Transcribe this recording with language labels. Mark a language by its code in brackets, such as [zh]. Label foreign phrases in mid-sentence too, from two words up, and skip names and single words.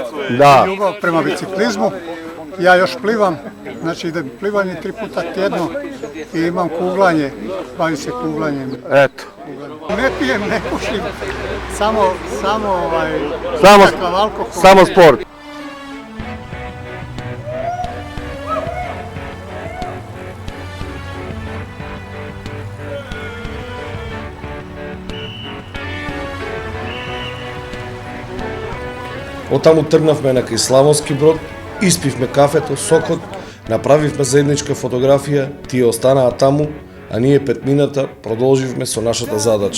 [hr] Da. Ljubav prema biciklizmu. Ja još plivam, znači idem plivanje 3 puta tjedno i imam kuglanje, bavim se kuglanjem. Eto. Ne pijem, ne pušim, samo alkohol. Samo sport. [mk] Оттаму тргнавме на кај Славонски Брод, испивме кафето, сокот, направивме заедничка фотографија, тие останаа таму, а ние 5 минута продолживме со нашата задача.